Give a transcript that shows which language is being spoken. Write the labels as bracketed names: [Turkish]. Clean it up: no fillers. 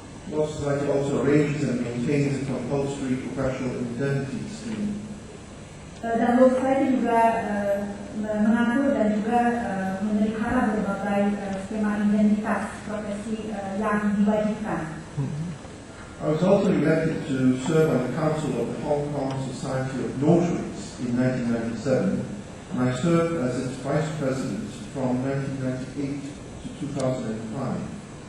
[English] Law Society also arranges and maintains a compulsory professional indemnity scheme. [Indonesian] Dan Law Society juga mengatur dan juga memelihara berbagai skema indemnitas profesi yang diwajibkan. [English] I was also elected to serve on the Council of the Hong Kong Society of Notaries in 1997, and I served as its Vice President from 1998 to 2005.